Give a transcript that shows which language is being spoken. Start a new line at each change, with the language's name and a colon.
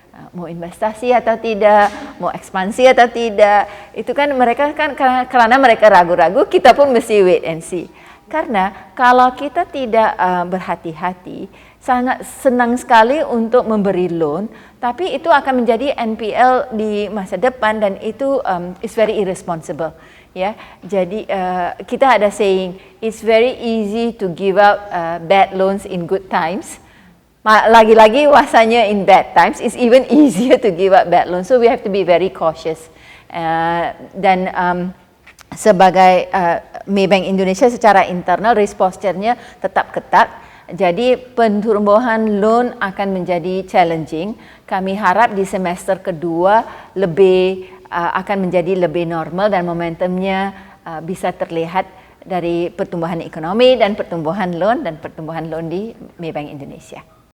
Indonesian: Mau investasi atau tidak, mau ekspansi atau tidak, itu kan mereka kan karena mereka ragu-ragu, kita pun mesti
English: wait and see.
Indonesian: Karena kalau kita tidak berhati-hati, sangat senang sekali untuk memberi loan, tapi itu akan menjadi NPL di masa depan dan itu
English: is very irresponsible.
Indonesian: Ya, jadi kita ada
English: saying, it's very easy to give out bad loans in good times.
Indonesian: Lagi-lagi wasanya
English: in bad times, it's even easier to give out bad loans. So we have to be very cautious.
Indonesian: Dan sebagai Maybank Indonesia secara internal risk posture-nya tetap ketat. Jadi pertumbuhan loan akan menjadi challenging. Kami harap di semester kedua akan menjadi lebih normal dan momentumnya bisa terlihat dari pertumbuhan ekonomi dan pertumbuhan loan di Maybank Indonesia.